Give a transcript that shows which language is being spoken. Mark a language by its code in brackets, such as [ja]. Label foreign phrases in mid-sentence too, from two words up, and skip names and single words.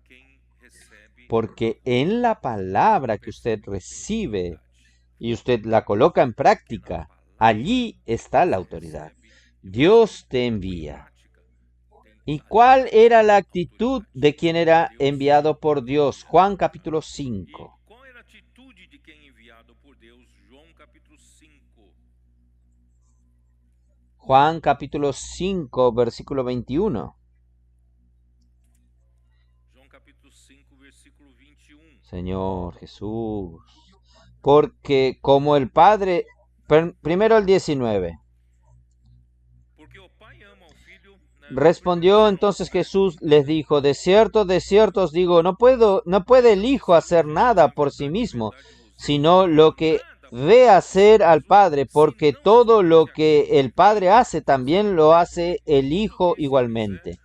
[es] Porque en la palabra que usted recibe y usted la coloca en práctica, allí está la autoridad. Dios te envía. ¿Y cuál era la actitud de quien era enviado por Dios? Juan capítulo 5. [pt] Qual era a atitude de quem é enviado por Deus? João capítulo 5. [es] Juan capítulo 5, versículo 21. [pt] João capítulo 5, versículo 21. [es] Señor Jesús. Porque como el Padre, primero el 19. [pt] Porque o Pai ama ao Filho. [es] Respondió entonces Jesús, les dijo, de cierto os digo, no puede el Hijo hacer nada por sí mismo, sino lo que ve hacer al Padre, porque todo lo que el Padre hace, también lo hace el Hijo igualmente.